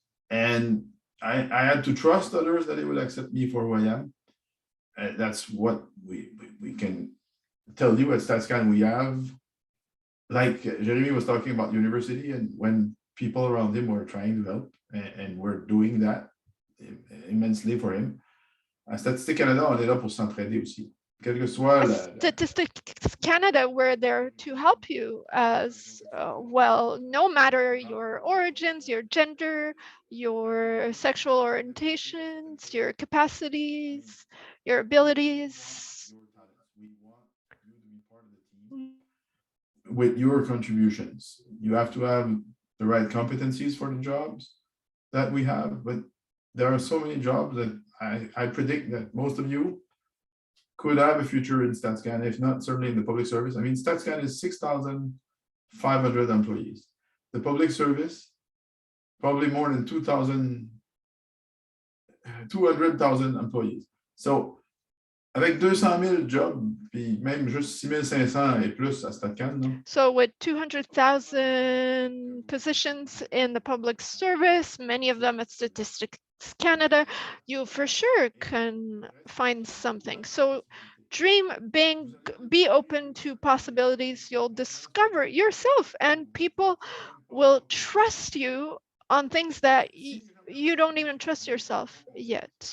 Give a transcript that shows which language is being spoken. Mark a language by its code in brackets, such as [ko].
[en] And I had to trust others that they would accept me for who I am. And that's what we can tell you at StatsCan. We have, like Jeremy was talking about university, and when people around him were trying to help, and we're doing that immensely for him. [fr] À Statistique Canada, on est là pour s'entraider aussi. Quel que soit [en] Statistics Canada, we're there to help you as well, no matter your origins, your gender, your sexual orientations, your capacities, your abilities. We want you to be part of the team with your contributions. You have to have the right competencies for the jobs that we have, but there are so many jobs that I predict that most of you could have a future in StatsCan, if not certainly in the public service. I mean, StatsCan is 6,500 employees. The public service, probably more than 200,000 employees. [fr] So, avec 200,000 jobs, puis même juste 6,500 et plus à StatsCan, non? [en] So with 200,000 positions in the public service, many of them at Statistics Canada, you for sure can find something. So dream big, be open to possibilities. You'll discover yourself, and people will trust you on things that you don't even trust yourself yet.